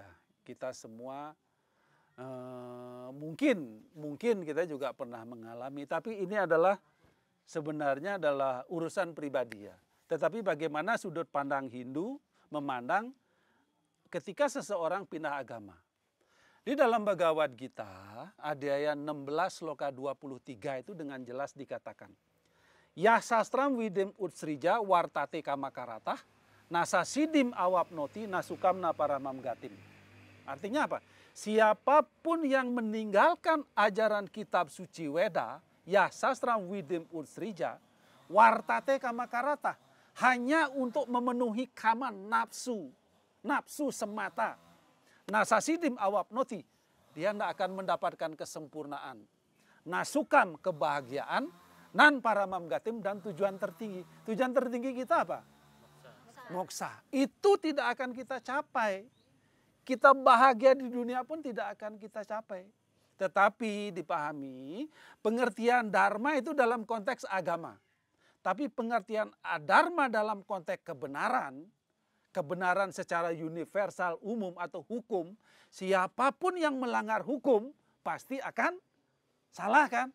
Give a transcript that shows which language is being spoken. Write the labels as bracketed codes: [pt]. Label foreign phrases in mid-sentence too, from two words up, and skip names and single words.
[id] Kita semua mungkin kita juga pernah mengalami, tapi ini adalah sebenarnya adalah urusan pribadi ya. Tetapi bagaimana sudut pandang Hindu memandang ketika seseorang pindah agama. Di dalam Bhagavad Gita, Adhyaya 16 Sloka 23 itu dengan jelas dikatakan, [sa] Ya sastram vidim utsrija wartate kamakarata, nasa sidim awapnoti nasukam naparamam gatim. [id] Artinya apa? Siapapun yang meninggalkan ajaran kitab suci Weda, [sa] ya sastram vidim utsrija, wartate kamakarata, [id] hanya untuk memenuhi kama nafsu semata. [sa] Nasasidim awapnoti, [id] dia tidak akan mendapatkan kesempurnaan. Nasukam kebahagiaan, [sa] nan paramam gatim [id] dan tujuan tertinggi. Tujuan tertinggi kita apa? Moksa. Itu tidak akan kita capai. Kita bahagia di dunia pun tidak akan kita capai. Tetapi dipahami, pengertian dharma itu dalam konteks agama. Tapi pengertian adharma dalam konteks kebenaran secara universal, umum atau hukum, siapapun yang melanggar hukum pasti akan salah kan?